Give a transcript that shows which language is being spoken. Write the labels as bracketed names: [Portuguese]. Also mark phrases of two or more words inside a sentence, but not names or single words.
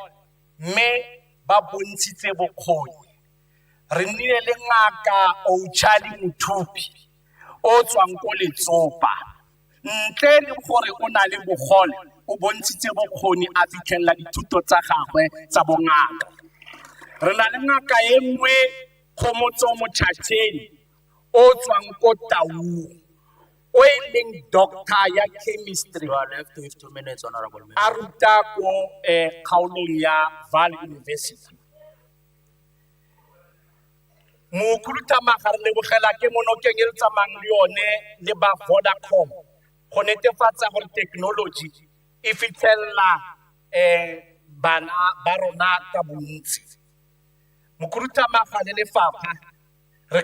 [Tswana] mme ba bontshitse bokgoni re nnile le ngaka Ouchali Muthupi o tswang ko Letsopa ntle le gore o na le bogole o bontshitse bokgoni a fitlhella dithuto tsa gagwe tsa bongaka re na le ngaka e nngwe Khomotso Motšhatšheni o tswang ko Taung o e leng doctor ya chemistry [English] You are left with 2 minutes, Honorable Member. [Tswana] a ruta ko kgaolong ya Vaal University Mokhuduthamaga re lebogela ke monokeng e re tsamayang le yone le ba Vodacom go netefatsa gore technology e fitlhelela bana ba rona ka bontsi Mokhuduthamaga le lefapha re